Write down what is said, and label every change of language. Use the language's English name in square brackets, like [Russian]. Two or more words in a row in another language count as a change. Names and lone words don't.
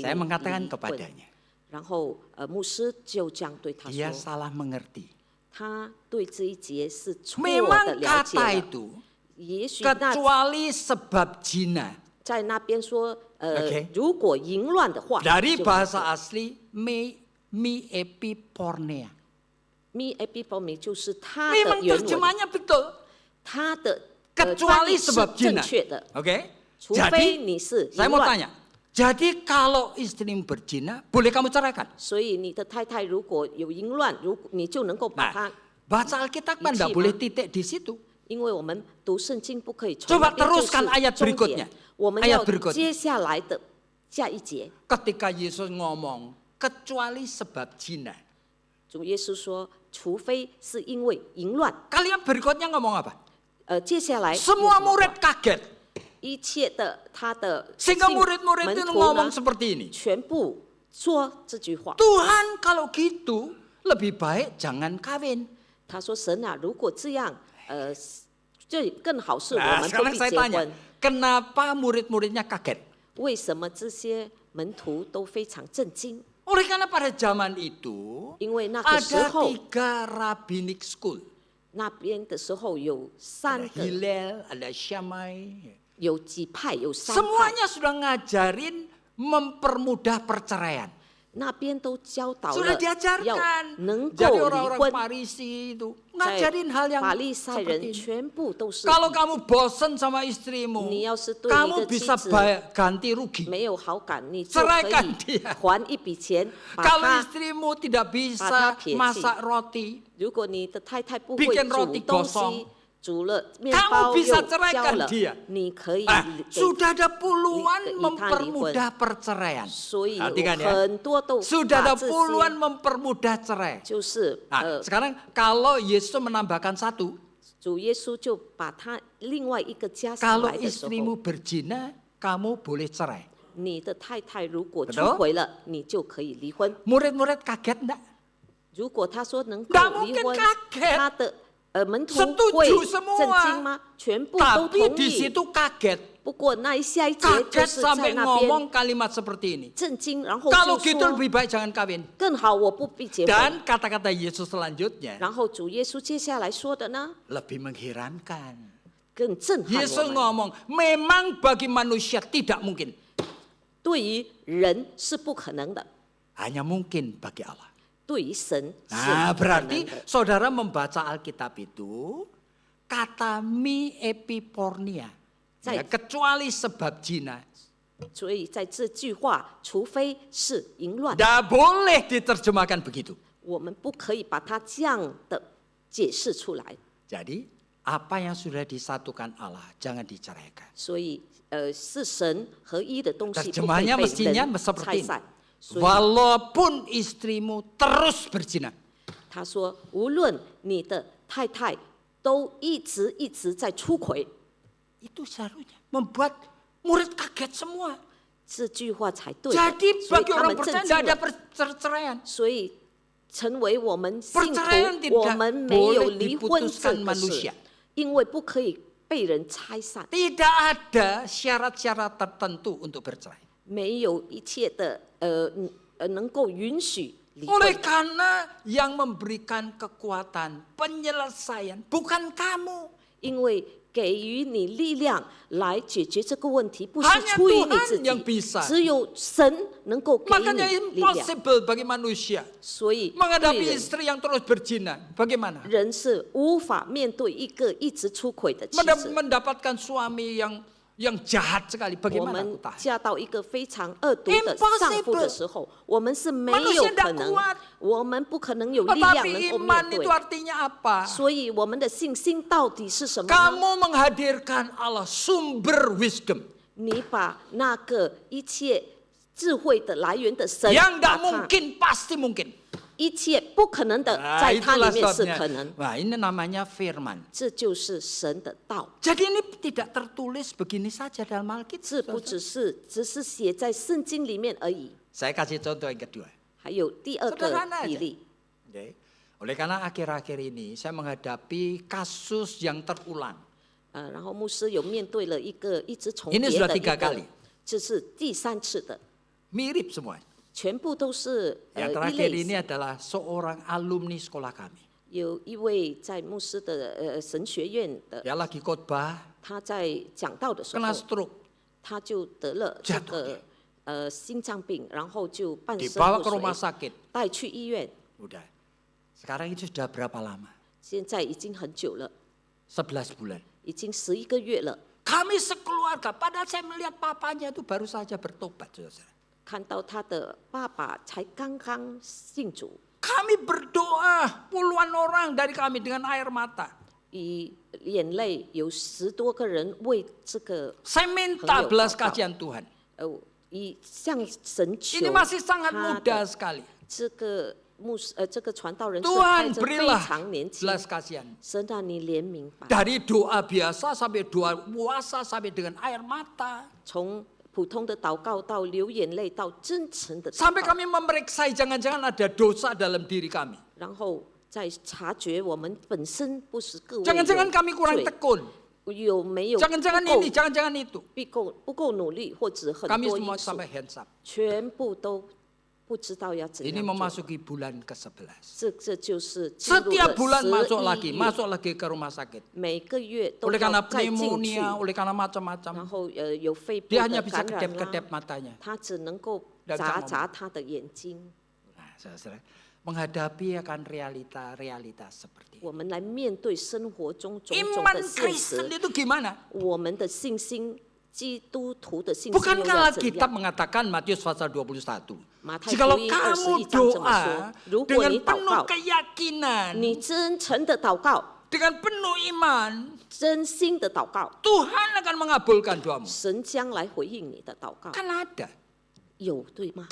[Indonesian] Saya [Chinese] 离 [Indonesian] mengatakan [Chinese] 婚。 [Indonesian] kepadanya, [Chinese] 然后牧师就这样对他 [Indonesian] dia [Chinese] 说， [Indonesian] salah mengerti. [Chinese] 他对这一节是错的 [Indonesian] Memang [Chinese] 了解 [Indonesian] kata [Chinese] 了。 [Indonesian] itu [Chinese] 也许那 [Indonesian] kecuali sebab zina [Chinese] 在那边说， OK 如果淫乱的话， [Indonesian] dari [Chinese] 就 [Indonesian] bahasa asli mi epipornea. [Chinese] mi epiphony 就是他的 [Indonesian] Memang [Chinese] 原文， [Indonesian] terjemahannya betul. [Chinese] 他的 [Indonesian] Kecuali [Chinese] 翻译是 [Indonesian] sebab [Chinese] 正 [Indonesian] zina. [Chinese] 确的， Oke? 除非 [Indonesian] Jadi [Chinese] 你是 [Indonesian] saya [Chinese] 淫 [Indonesian] mau [Chinese] 乱。 [Indonesian] tanya, jadi kalau istrimu berzina, boleh kamu ceraikan? [Chinese] 所以你的太太如果有淫乱，你就能够把 [Indonesian] Nah, [Chinese] 她， [Indonesian] baca Alkitab kan tidak boleh titik di situ. [Chinese] 因为我们读圣经不可以从 [Indonesian] Coba [Chinese] 那边就是 [Indonesian] teruskan ayat [Chinese] 终 [Indonesian] berikutnya. [Chinese] 点，我们 [Indonesian] Ayat [Chinese] 要 [Indonesian] berikutnya. [Chinese] 接下来的下一节， [Indonesian] Ketika Yesus ngomong, kecuali sebab zina. [Chinese] 主耶稣说，除非是因为淫乱， [Indonesian] Kalian berikutnya ngomong apa? [Chinese] 接下来 [Indonesian] Semua [Chinese] 有什么 [Indonesian] murid [Chinese] 话 [Indonesian] kaget. [Chinese] 一切的他的 [Indonesian] Sehingga [Chinese] 信 [Indonesian] murid-murid [Chinese] 门 [Indonesian] itu [Chinese] 徒 [Indonesian] ngomong [Chinese] 呢， [Indonesian] seperti ini. [Chinese] 全部说这句话。 [Indonesian] Tuhan kalau gitu lebih baik jangan kawin. [Chinese] 他说：“神啊，如果这样，这更好是我 [Indonesian] Nah, [Chinese] 们不 [Indonesian] sekarang [Chinese] 必 [Indonesian] saya [Chinese] 结 [Indonesian] tanya, [Chinese] 婚。 [Indonesian] kenapa murid-muridnya kaget? [Chinese] 为什么这些门徒都非常震惊？ [Indonesian] Oleh karena pada zaman itu [Chinese] 因为那个时 [Indonesian] ada [Chinese] 候， [English] 3 rabbinic school. [Chinese] 那边的时候有3 [Indonesian] Ada [Chinese] 个， [Indonesian] Hillel, ada Shammai. [Chinese] 有几派，有3派， [Indonesian] Semuanya sudah ngajarin mempermudah perceraian. [Chinese] 那边都教导 [Indonesian] Sudah [Chinese] 了要 [Indonesian] diajarkan. [Chinese] 能 [Indonesian] Jadi [Chinese] 够离 [Indonesian] orang-orang [Chinese] 婚。 [Indonesian] Farisi itu ngajarin hal yang [Chinese] 法利赛 [Indonesian] seperti [Chinese] 人 [Indonesian] ini. [Chinese] 全部都是 [Indonesian] Kalau kamu bosan sama istrimu, [Chinese] 你要是对你 [Indonesian] kamu [Chinese] 的妻 [Indonesian] bisa [Chinese] 子 [Indonesian] ganti rugi. [Chinese] 没有好感，你就可 [Indonesian] Ceraikan [Chinese] 以 [Indonesian] dia. [Chinese] 还一笔钱，把 [Indonesian] Kalau [Chinese] 他。 [Indonesian] istrimu tidak bisa [Chinese] 把他撇弃。 [Indonesian] masak roti, [Chinese] 如果你的太太不会 [Indonesian] bikin [Chinese] 煮 [Indonesian] roti [Chinese] 东 [Indonesian] gosong [Chinese] 西，煮了面 [Indonesian] kamu [Chinese] 包 [Indonesian] bisa [Chinese] 又 [Indonesian] ceraikan [Chinese] 焦了 [Indonesian] dia. [Chinese] 你可以 [Indonesian] sudah ada puluhan [Chinese] 以他离婚。 [Indonesian] mempermudah perceraian. [Chinese] 所以 [Indonesian] Perhatikan [Chinese] 有 [Indonesian] ya. [Chinese] 很多都 [Indonesian] Sudah [Chinese] 把 [Indonesian] ada [Chinese] 这 [Indonesian] puluhan [Chinese] 些 [Indonesian] mempermudah cerai. [Chinese] 就是 [Indonesian] Nah, sekarang kalau Yesus menambahkan satu, [Chinese] 主耶稣就把他另外一个加上 [Indonesian] kalau [Chinese] 来的时候， [Indonesian] istrimu berzina, kamu boleh cerai. [Chinese] 你的太太如果 [Indonesian] Betul？ [Chinese] 出轨了，你就可以离婚。 [Indonesian] Murid-murid kaget enggak? [Chinese] 如果他说能够 [Indonesian] Nggak [Chinese] 离 [Indonesian] mungkin [Chinese] 婚， [Indonesian] kaget [Chinese] 他的门徒 [Indonesian] Setuju [Chinese] 会 [Indonesian] semua [Chinese] 震惊吗？全部都 [Indonesian] Tapi [Chinese] 同 [Indonesian] di [Chinese] 意。 [Indonesian] situ kaget. [Chinese] 不过那下一节就 [Indonesian] Kaget [Chinese] 是在 [Indonesian] sampai [Chinese] 那边 [Indonesian] ngomong kalimat seperti ini. [Chinese] 震惊，然后 [Indonesian] Kalau [Chinese] 就 [Indonesian] gitu [Chinese] 说 [Indonesian] lebih baik jangan kawin. [Chinese] 更好我不必结婚。 [Indonesian] Dan kata-kata Yesus selanjutnya [Chinese] 然后主耶稣接下来说的呢， [Indonesian] lebih mengherankan. [Chinese] 更震撼 [Indonesian] Yesus [Chinese] 我们。 [Indonesian] ngomong, memang bagi manusia tidak mungkin. [Chinese] 对于人是不可能的， [Indonesian] Hanya mungkin bagi Allah. [Chinese] 对于神是 [Indonesian] Nah, [Chinese] 不可能 [Indonesian] berarti [Chinese] 的。 [Indonesian] saudara membaca Alkitab itu kata mi epipornia. Ya, kecuali sebab zina. [Chinese] 所以在这句话，除非是淫乱， [Indonesian] Tidak boleh diterjemahkan begitu. [Chinese] 我们不可以把它这样的解释出来。 [Indonesian] Jadi apa yang sudah disatukan Allah jangan diceraikan. [Chinese] 所以，是神合一的东西不可以 [Indonesian] Terjemahannya [Chinese] 被 [Indonesian] mestinya [Chinese] 人 [Indonesian] seperti [Chinese] 拆 [Indonesian] ini. [Chinese] 散。所以 [Indonesian] Walaupun istrimu terus berzina. [Chinese] 他说，无论你的太太都一直在出轨， [Indonesian] Itu seharusnya membuat murid kaget semua. [Chinese] 这句话才对的。 [Indonesian] Jadi [Chinese] 所以 [Indonesian] bagi [Chinese] 他 [Indonesian] orang [Chinese] 们震 [Indonesian] percaya [Chinese] 惊 [Indonesian] tidak ada [Chinese] 了。 [Indonesian] perceraian. [Chinese] 所以，成为我们信 [Indonesian] Perceraian [Chinese] 徒，我 [Indonesian] tidak [Chinese] 们没有 [Indonesian] boleh [Chinese] 离婚这 [Indonesian] diputuskan [Chinese] 个事 [Indonesian] manusia.， [Chinese] 因为不可以被人拆散， [Indonesian] Tidak ada syarat-syarat tertentu untuk bercerai. [Chinese] 没有一切的能够允许离 [Indonesian] Oleh [Chinese] 婚。 [Indonesian] karena yang memberikan kekuatan penyelesaian bukan kamu. [Chinese] 因为给予你力量来解决这个问题，不是 [Indonesian] Hanya [Chinese] 出于你自 [Indonesian] Tuhan yang [Chinese] 己， [Indonesian] bisa. [Chinese] 只有神能够给 [Indonesian] Makanya [Chinese] 你力量。 [Indonesian] impossible bagi manusia [Chinese] 所以， [Indonesian] menghadapi [Chinese] 对人 [Indonesian] istri yang terus berzina. Bagaimana? [Chinese] 人是无法面对一个一直出轨的妻子。 [Indonesian] Mendapatkan suami yang jahat sekali. [Chinese] 我 [Indonesian] Bagaimana [Chinese] 们 [Indonesian] aku tahan? [Chinese] 嫁到一个非常恶毒的 Impossible 丈夫的时候，我们是没有 [Indonesian] Manusia [Chinese] 可 [Indonesian] tidak [Chinese] 能 [Indonesian] kuat， [Chinese] 我们不可能有力量能 [Indonesian] Tetapi [Chinese] 够 [Indonesian] iman [Chinese] 面 [Indonesian] itu [Chinese] 对。 [Indonesian] artinya apa? [Chinese] 所以，我们的信心到底是什么呢？ [Indonesian] Kamu menghadirkan Allah sumber wisdom [Chinese] 你把那个一切智慧的来源的神， [Indonesian] yang [Chinese] 把 [Indonesian] tidak [Chinese] 它 [Indonesian] mungkin pasti mungkin. [Chinese] 一切不可能的， [Indonesian] Nah, [Chinese] 在它里 [Indonesian] itulah [Chinese] 面是 [Indonesian] sebabnya. [Chinese] 可能。 [Indonesian] Wah, ini namanya firman. [Chinese] 这就是神的道， [Indonesian] Jadi ini tidak tertulis begini saja dalam [Chinese] 这 [Indonesian] Alkitab. [Chinese] 不只是写在圣经里面而已。 [Indonesian] Saya kasih contoh yang kedua. [Chinese] 还有第二个 [Indonesian] Sederhana [Chinese] 比 [Indonesian] aja. [Chinese] 例， [Indonesian] Oke. Oleh karena akhir-akhir ini saya menghadapi kasus yang terulang. [Chinese] 然后牧师有面对了一个一直重 [Indonesian] Ini [Chinese] 叠 [Indonesian] sudah [Chinese] 的一 3 个 [Indonesian] kali.， [Chinese] 这是第3次的， [Indonesian] Mirip semua. [Chinese] 全部都是 [Indonesian] Yang [Chinese] 一 [Indonesian] terakhir [Chinese] 类 [Indonesian] ini adalah seorang alumni sekolah kami. [Chinese] 有一位在牧师的神学院的， [Indonesian] Dia lagi khotbah, [Chinese] 他在讲道的时 [Indonesian] kena [Chinese] 候， stroke, 他就得了这 [Indonesian] Jatuh [Chinese] 个心脏病，然后就半身 [Indonesian] dibawa [Chinese] 不 [Indonesian] ke rumah [Chinese] 遂， [Indonesian] sakit. [Chinese] 带去医院， [Indonesian] Udah. Sekarang itu sudah berapa lama? [Chinese] 现在已经很久了， [Indonesian] 11 bulan. [Chinese] 已经11个月了。 [Indonesian] Kami sekeluarga, padahal saya melihat papanya itu baru saja bertobat. Saudara. [Chinese] 看到他的爸爸才刚刚信主， [Indonesian] Kami berdoa puluhan orang dari kami dengan air mata. [Chinese] 以眼泪有10多个人为这个 [Indonesian] Saya minta belas kasihan Tuhan. [Chinese] 以向神求 [Indonesian] Ini masih sangat [Chinese] 他 [Indonesian] muda [Chinese] 的 [Indonesian] sekali. [Chinese] 这个这个传道人是 [Indonesian] Tuhan [Chinese] 还着非 [Indonesian] berilah [Chinese] 常年轻， [Indonesian] belas kasihan. [Chinese] 神啊，你怜悯吧。 [Indonesian] Dari doa biasa sampai doa puasa sampai dengan air mata. [Chinese] 从普通的祷告到流眼泪，到真诚的祷 [Indonesian] Sampai [Chinese] 告， [Indonesian] kami memeriksa jangan-jangan ada dosa dalam diri kami. [Chinese] 然后再察觉我们本身不是各位 [Indonesian] Jangan-jangan kami [Chinese] 有 [Indonesian] kurang [Chinese] 罪， [Indonesian] tekun. [Chinese] 有没有 [Indonesian] Jangan-jangan [Chinese] 不够 [Indonesian] ini, jangan-jangan itu. [Chinese] 不够努力，或者很 [Indonesian] Kami [Chinese] 多 [Indonesian] semua [Chinese] 因素， [Indonesian] sampai [English] hands up. [Chinese] 全部都不知道要怎 [Indonesian] Ini [Chinese] 样做。 [Indonesian] memasuki bulan ke-11. [Chinese] 这就是进入 [Indonesian] Setiap [Chinese] 了 [Indonesian] bulan masuk [Chinese] 11 月， [Indonesian] masuk lagi ke rumah sakit. [Chinese] 每个月都 [Indonesian] Oleh [Chinese] 要 [Indonesian] karena [Chinese] 再进去， [Indonesian] pneumonia, oleh karena [Chinese] 然 [Indonesian] macam-macam. [Chinese] 后有肺部 [Indonesian] Dia [Chinese] 的 [Indonesian] hanya bisa [Chinese] 感染 [Indonesian] kedap-kedap [Chinese] 啦， [Indonesian] matanya. [Chinese] 他只能够 [Indonesian] Dan [Chinese] 眨 [Indonesian] jangan [Chinese] 眨他的眼睛。 [Indonesian] Nah, saudara. menghadapi akan realita seperti [Chinese] 我们来面对生活中种 [Indonesian] ini. [Chinese] 种 [Indonesian] Iman [Chinese] 的现 [Indonesian] Kristen [Chinese] 实， [Indonesian] itu gimana? [Chinese] 我们的信心，基督徒的信心又 [Indonesian] Bukankah [Chinese] 要怎 [Indonesian] Alkitab [Chinese] 样？ [Indonesian] mengatakan Matius pasal 21? [Chinese] 马太 [Indonesian] Jikalau [Chinese] 福音 [Indonesian] kamu [Chinese] 21章这么 [Indonesian] doa [Chinese] 说：如果 [Indonesian] dengan [Chinese] 你祷 [Indonesian] penuh [Chinese] 告， [Indonesian] keyakinan, [Chinese] 你真诚的祷告， [Indonesian] dengan penuh iman, [Chinese] 真心的祷告， [Indonesian] Tuhan akan mengabulkan doamu. [Chinese] 神将来回应你的祷告， [Indonesian] Kan ada. [Chinese] 有对吗？